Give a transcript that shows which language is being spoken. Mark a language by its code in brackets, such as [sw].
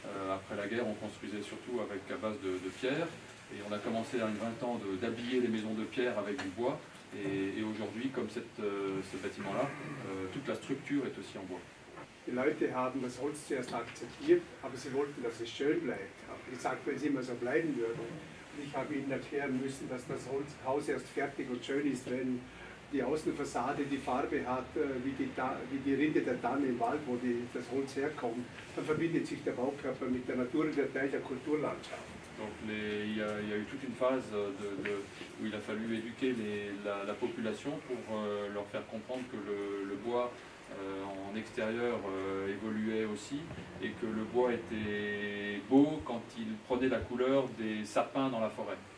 [fr] Après la guerre, on construisait surtout à base de pierre. Et on a commencé dans les 20 ans d'habiller les maisons de pierre avec du bois. Et aujourd'hui, comme ce bâtiment-là, toute la structure est aussi en bois. [de] Die Leute haben das Holz zuerst akzeptiert, aber sie wollten, dass es schön bleibt. Ich habe gesagt, wenn es immer so bleiben würde. Und ich habe ihnen erklären müssen, dass das Haus erst fertig und schön ist, wenn die Außenfassade die Farbe hat, wie die Rinde der Tanne im Wald, wo das Holz herkommt. Dann verbindet sich der Baukörper mit der Natur und der Teil der Kulturlandschaft. [fr] Donc il y a eu toute une phase où il a fallu éduquer la population pour leur faire comprendre que le bois en extérieur évoluait aussi et que le bois était beau quand il prenait la couleur des sapins dans la forêt.